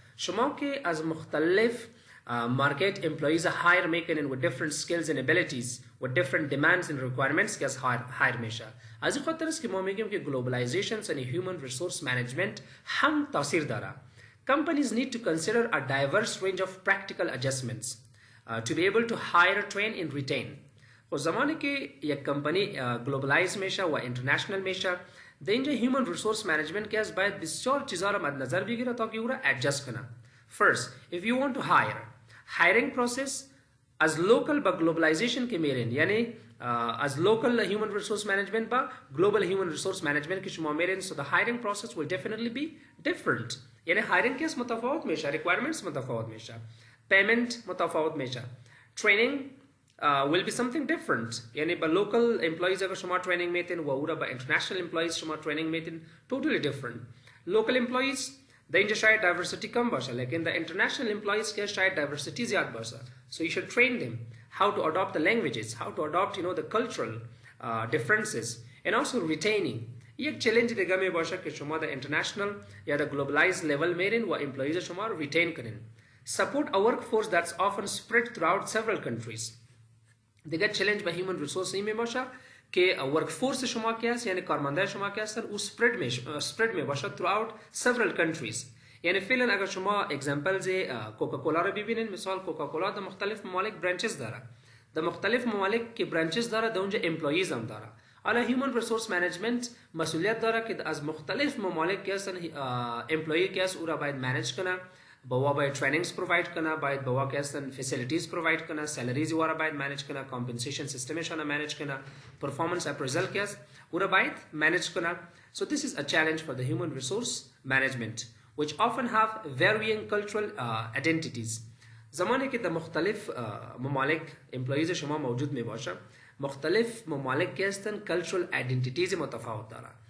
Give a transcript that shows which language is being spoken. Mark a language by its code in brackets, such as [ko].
[fa] شما که از مختلف [en] market employees hire [fa] میکنین [en] with different skills and abilities with different demands and requirements [fa] که از hire میشه. از این خاطر است که ما میگیم که [en] globalization and human resource management [fa] هم تاثیر داره. [en] Companies need to consider a diverse range of practical adjustments to be able to hire, train and retain. [fa] و زمانی که یک کمپانی globalize میشه و international میشه، در اینجا human resource management که از باید بسیار چیزا را مد نظر بگیره تا که او را adjust کنه. [en] First, if you want to hire, hiring process as local [fa] با globalization که میرین، یعنی [en] as local human resource management [fa] با global human resource management که شما میرین، [en] so the hiring process will definitely be different. [fa] یعنی hiring کیس متفاوت میشه، requirements متفاوت میشه، payment متفاوت میشه، [en] training will be something different. [fa] یعنی با local employees اگر شما training میتین و اورا با international employees شما training میتین [en] totally different. [fa] Local employees در اینجا شاید diversity کم باشه، لیکن در international employees که شاید diversity زیاد باشه. [en] So you should train them how to adopt the languages, how to adopt the cultural differences and also retaining. [fa] یک چالش دیگه می باشه که شما در international یا در globalized level میرین و employees شما رو retain کنین. [en] Support a workforce that's often spread throughout several countries. [fa] دیگه چالش به human resource می باشه که ورک فورس شما که است یعنی کارمندای شما که هستن او سپرد می باشه [en] throughout several countries. [fa] یعنی فعلا اگر شما اگزمپلز کوکاکولا رو ببینید، مثال کوکاکولا در مختلف ممالک برانچز داره، در مختلف ممالک که برانچز داره در اونجا امپلویز هم داره. حالا هیومن ریسورس منیجمنت مسئولیت داره که از مختلف ممالک که هستن امپلوی که است او را باید منیج کنه، با باید ترینینگز پروواید کنه، باید با که هستن فسیلیتیز پروواید کنه، سالریز او را باید منیج کنه، کامپنسیشن سیستمش را منیج کنه، پرفورمنس اپریزل که است او را باید منیج کنه. [en] So this is a challenge for the human resource management which often have varying cultural identities. [fa] زمانی که در مختلف ممالک امپلویز شما موجود می باشه، مختلف ممالک که هستن کلچرال آیدنتیتیز متفاوت داره.